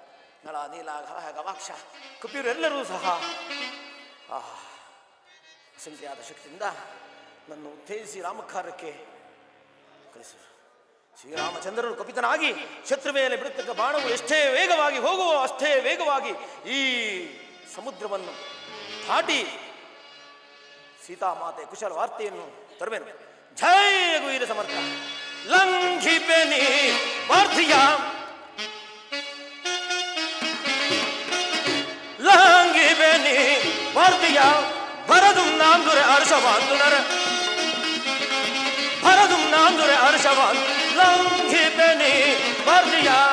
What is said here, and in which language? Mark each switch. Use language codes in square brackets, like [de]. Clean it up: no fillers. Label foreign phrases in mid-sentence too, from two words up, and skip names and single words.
[kn] ನಳ ನೀಲ ಗವಾಕ್ಷ ಕಪಿಯವರೆಲ್ಲರೂ ಸಹ ಅಸಂಖ್ಯಾತ ಶಕ್ತಿಯಿಂದ ನನ್ನ ಉತ್ತೇಜಿಸಿ ರಾಮಕಾರ್ಯಕ್ಕೆ ಕಳಿಸು. ಶ್ರೀರಾಮಚಂದ್ರನು ಕಪಿತನಾಗಿ ಶತ್ರು ಮೇಲೆ ಬಿಡುತ್ತಕ್ಕ ಬಾಣವು ಎಷ್ಟೇ ವೇಗವಾಗಿ ಹೋಗುವ ಅಷ್ಟೇ ವೇಗವಾಗಿ ಈ ಸಮುದ್ರವನ್ನು ದಾಟಿ ಸೀತಾಮಾತೆ ಕುಶಲ ವಾರ್ತೆಯನ್ನು ತರುವೆನು. ಜೈ ರಘುವೀರ ಸಮರ್ಥ. ಲಂಘಿಪೆನಿ ವಾರ್ಧಿಯ ಲಂಘಿಪೆನಿ ವಾರ್ಧಿಯ ಭರದುಂ ನಾಂದುರೆ ಹರ್ಷವಾಂತುನರ ಭರದುಂ ನಾಂದುರೆ ಹರ್ಷವಾನ್ ಲಂಘಿಪೆನಿ ವಾರ್ಧಿಯ.